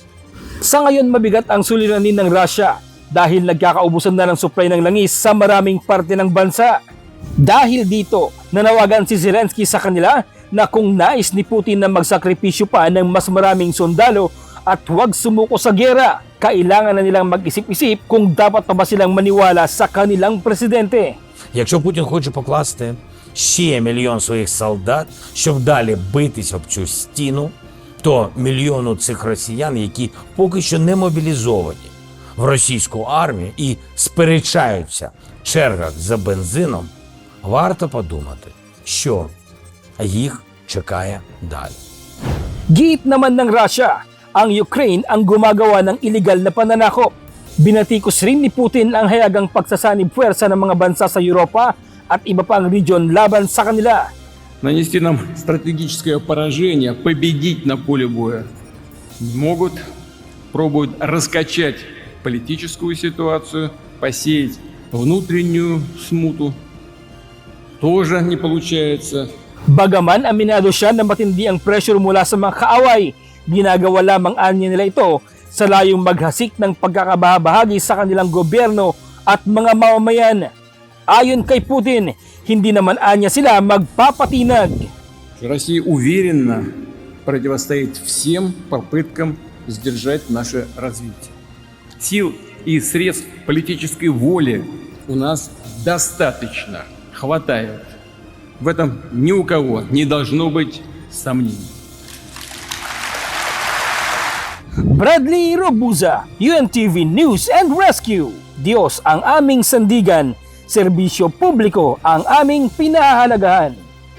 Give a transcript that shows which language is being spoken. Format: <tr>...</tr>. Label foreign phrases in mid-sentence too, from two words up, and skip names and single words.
<tl>Sa ngayon mabigat ang suliranin ng Russia dahil nagkakaubusan na ng supply ng langis sa maraming parte ng bansa. Dahil dito, nanawagan si Zelensky sa kanila na kung nais ni Putin na magsakripisyo pa ng mas maraming sundalo at huwag sumuko sa giyera, kailangan na nilang mag-isip-isip kung dapat pa ba silang maniwala sa kanilang presidente.</tl> <uk>Якщо Путін хоче покласти ще мільйон своїх солдат, щоб далі битись об цю стіну, то мільйону цих росіян, які поки що не мобілізовані в російську армію і сперечаються в чергах за бензином, варто подумати, що їх чекає далі.</uk> <tl>Giit naman ng Russia, ang Ukraine ang gumagawa ng iligal na pananakop. Binatikos rin ni Putin ang hayagang pagsasanib puwersa ng mga bansa sa Europa at iba pang region laban sa kanila.</tl> <ru>Нанести нам стратегическое поражение, победить на поле боя не могут, пробуют раскачать политическую ситуацию, посеять внутреннюю смуту. Тоже не получается.</ru> <tl>Bagaman aminado siya na matindi ang pressure mula sa mga kaaway, ginagawa lamang anya nila ito sa layong maghasik ng pagkakabahagi sa kanilang gobyerno at mga mamamayan. Ayon kay Putin, hindi naman anya sila magpapatinag.</tl> <ru>Россия уверенно противостоит всем попыткам сдержать наше развитие. Сил и средств политической воли у нас достаточно, хватает. В этом ни у кого не должно быть сомнений.</ru> <tl>Bradley Robuza, UNTV News and Rescue. Diyos ang aming sandigan, serbisyo publiko ang aming pinahahalagahan.</tl>